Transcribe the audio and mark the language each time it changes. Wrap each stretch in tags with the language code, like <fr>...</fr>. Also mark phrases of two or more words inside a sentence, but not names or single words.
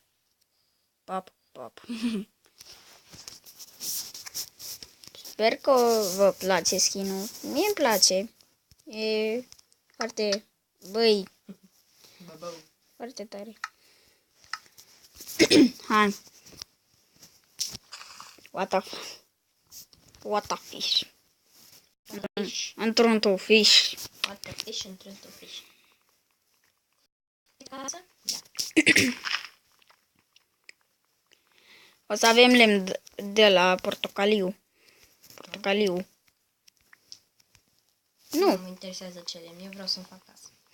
<ro>Pop, pop. Sper că vă place skin-ul. Mie îmi place. E foarte, băi, foarte tare. Hai.</ro> <en>What a fish.</en> <ro>Într-un fish.</ro> <en>What a fish</en> <ro>într-un fish. Casă? Da. O să avem lemn de la portocaliu. Portocaliu. Nu mă interesează ce lemn, eu vreau să-mi fac casă.</ro>